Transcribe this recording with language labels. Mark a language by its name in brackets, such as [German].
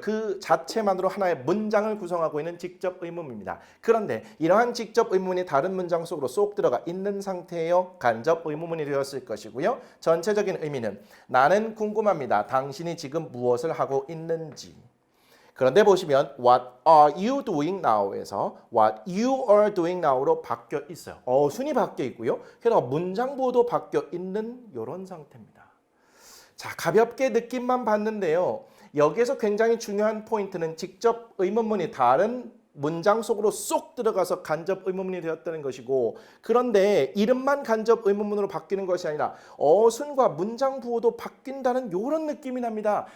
[Korean] 그 자체만으로 하나의 문장을 구성하고 있는 직접 의문문입니다. 그런데 이러한 직접 의문문이 다른 문장 속으로 쏙 들어가 있는 상태예요. 간접 의문문이 되었을 것이고요. 전체적인 의미는 나는 궁금합니다. 당신이 지금 무엇을 하고 있는지. 그런데 보시면 [English] What are you doing now? [Korean] 에서 [English] What you are doing now? [Korean] 로 바뀌어 있어요. 어순이 바뀌어 있고요. 게다가 문장부도 바뀌어 있는 이런 상태입니다. 자, 가볍게 느낌만 봤는데요. 여기에서 굉장히 중요한 포인트는 직접 의문문이 다른 문장 속으로 쏙 들어가서 간접 의문문이 되었다는 것이고, 그런데 이름만 간접 의문문으로 바뀌는 것이 아니라 어순과 문장 부호도 바뀐다는 이런 느낌이 납니다.